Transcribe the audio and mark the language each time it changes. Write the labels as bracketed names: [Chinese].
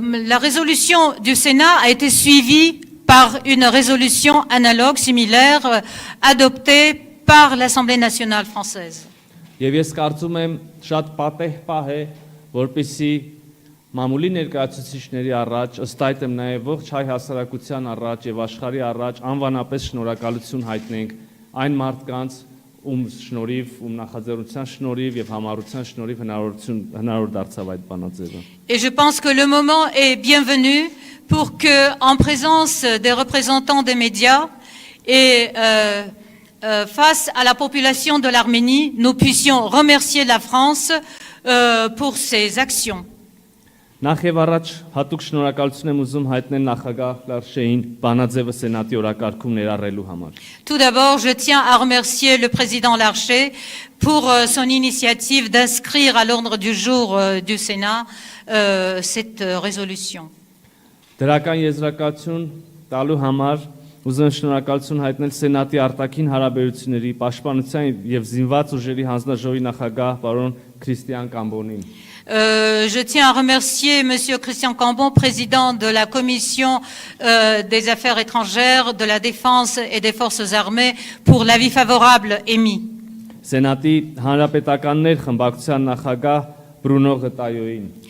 [French] La résolution du Sénat a été suivie par une résolution analogue, similaire, adoptée par l'Assemblée nationale française. [Armenian] Եվ ես կարծում եմ շատ պատեհ պահ է, որպեսզի մամուլի ներկայացուցիչների առաջ, ըստ այդ եմ նաև ողջ հայ հասարակության առաջ եւ աշխարհի առաջ անվանապես շնորհակալություն հայտնենք այն մարդկանց, ում շնորհիվ, ում նախաձեռնության շնորհիվ եւ համառության շնորհիվ հնարավոր դարձավ այդ բանաձևը։ [French] Et je pense que le moment est bienvenu pour que, en présence des représentants des médias et face à la population de l'Arménie, nous puissions remercier la France pour ses actions. [Armenian] Նախ եւ առաջ հատուկ շնորհակալություն եմ ուզում հայտնել նախագահ Լարշեին բանաձևը սենատի օրակարգում ներառելու համար։ [French] Tout d'abord, je tiens à remercier le président Larcher pour son initiative d'inscrire à l'ordre du jour du Sénat cette résolution. [Armenian] Դրական եզրակացություն տալու համար ուզում եմ շնորհակալություն հայտնել սենատի արտաքին հարաբերությունների, պաշտպանության եւ զինված ուժերի հանձնաժողովի նախագահ պարոն Քրիստիան Կամբոնին։ [French] Je tiens à remercier Monsieur Christian Cambon, président de la Commission des Affaires étrangères, de la Défense et des Forces armées, pour l'avis favorable émis. [Armenian] Սենատի հանրապետականներ խմբակցության նախագահ Բրունո Ղտայոին։